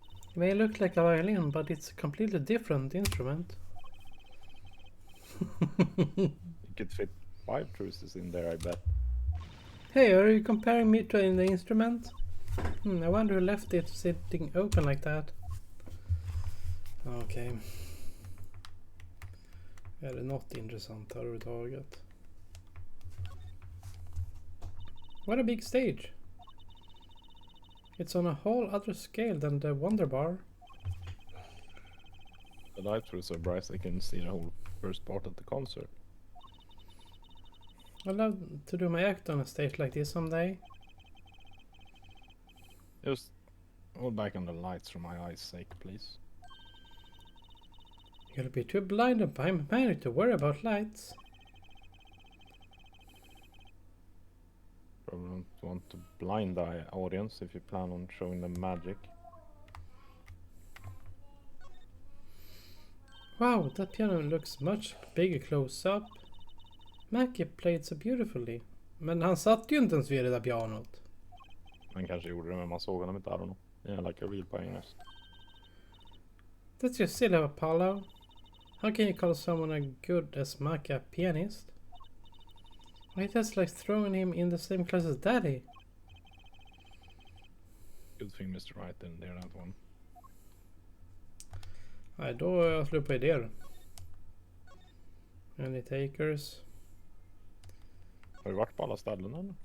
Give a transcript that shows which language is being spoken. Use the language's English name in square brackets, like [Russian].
[English] It may look like a violin, but it's a completely different instrument. You could fit 5 truces in there, I bet. Hey, are you comparing me to the instrument? I wonder who left it sitting open like that. [Swedish] Okej. Är det något intressant här överhuvudtaget? [English] What a big stage! It's on a whole other scale than the Wonder Bar. The lights were so bright I couldn't see the whole first part of the concert. I'd love to do my act on a stage like this someday. Just hold back on the lights for my eyes' sake, please. You'll be too blinded by manic to worry about lights. Probably don't want to blind the audience if you plan on showing them magic. Wow, that piano looks much bigger close up. Mackie played so beautifully. [Swedish] Men han satt ju inte ens vid det där pianot. Man kanske gjorde det, men man såg honom inte, [English] I don't know. Yeah, like a real pianist. That's just silly, Apollo. How can you call someone as good as Mackie a pianist? Why, that's like throwing him in the same class as Daddy. Good thing Mr. Wright didn't hear that one. [Swedish] Nej, då har jag slut på idéer. [English] Any takers? [Swedish] Har du varit på alla ställen eller?